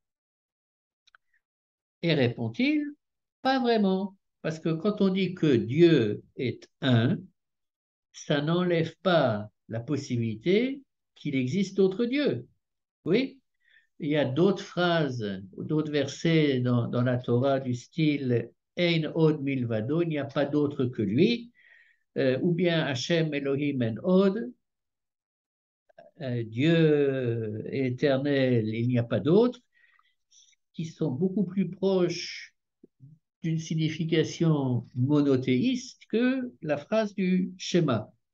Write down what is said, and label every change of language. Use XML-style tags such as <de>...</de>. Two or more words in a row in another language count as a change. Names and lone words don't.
<fr>Et répond-il, pas vraiment. Parce que quand on dit que Dieu est un, ça n'enlève pas la possibilité qu'il existe d'autres dieux. Oui, il y a d'autres phrases, d'autres versets dans la Torah du style</fr> <he>אין עוד מלבדו,</he> <fr>il n'y a pas d'autre que lui, ou bien</fr> <he>השם אלוהים אין עוד,</he> <fr>Dieu est éternel, il n'y a pas d'autre, qui sont beaucoup plus proches d'une signification monothéiste que la phrase du schéma.</fr>